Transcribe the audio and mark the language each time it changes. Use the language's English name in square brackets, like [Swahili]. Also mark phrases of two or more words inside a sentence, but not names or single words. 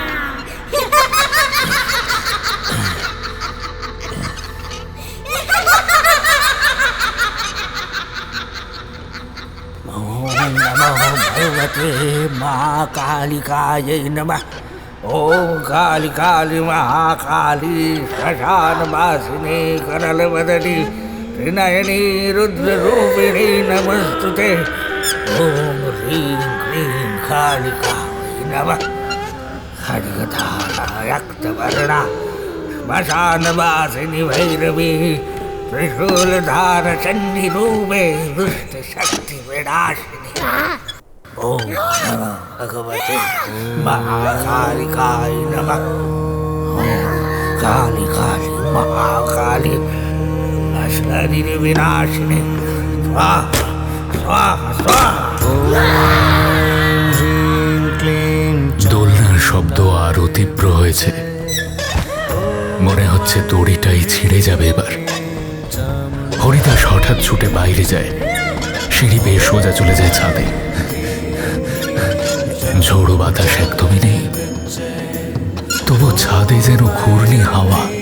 [Sanskrit] ওম নমঃ ভগবতে মা কালিকাयै নমঃ। ওম কালী কালী মহাকালী শ্মশানবাসিনী করলবদনী ত্রিনয়নী রুদ্ররূপিণী নমস্তুতে। ওম হ্রিং ক্লীং কালিকাयै নমঃ। खड्गधारा रक्तवर्णा श्मशानवासिनी भैरवी त्रिशूलधार चण्डीरूपे दुष्टशक्तिविनाशिनी। ओम नमः भगवते महाकालिकाय नमः। ओम काली काली महाकाली शरीर विनाशिनी स्वाहा स्वाहा स्वाहा। [Bangla] দোলনার শব্দ আরো তীব্র হয়েছে, মনে হচ্ছে দড়িটাই ছিঁড়ে যাবে এবার। হরিদাস হঠাৎ ছুটে বাইরে যায়, সিঁড়ি বেয়ে সোজা চলে যায় ছাদে। ঝোড়ো বাতাস একদমই নেই, তবু ছাদে যেন ঘূর্ণি হাওয়া।